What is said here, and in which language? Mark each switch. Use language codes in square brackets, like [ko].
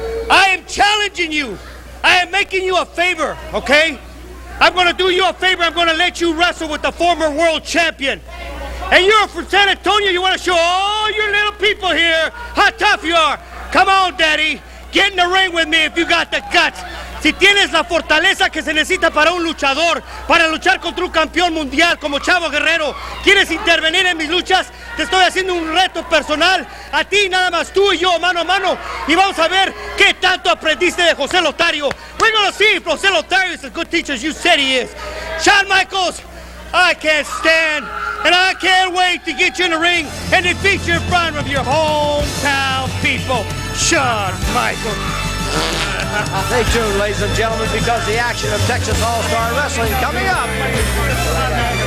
[en] I am challenging you. I am making you a favor, okay? I'm going to do you a favor. I'm going to let you wrestle with the former world champion. And you're from San Antonio. You want to show all your little people here how tough you are. Come on, Daddy. Get in the ring with me if you got the guts. [es] Si tienes la fortaleza que se necesita para un luchador, para luchar contra un campeón mundial como Chavo Guerrero, ¿quieres intervenir en mis luchas? Te estoy haciendo un reto personal. A ti, nada más tú y yo, mano a mano. Y vamos a ver qué tanto aprendiste de José Lothario. [en] We're going to see if José Lothario is as good teacher as you said he is. Shawn Michaels, I can't stand, and I can't wait to get you in the ring and defeat you in front of your hometown people. Shawn Michaels. Stay tuned, ladies and gentlemen, because the action of Texas All-Star Wrestling coming up.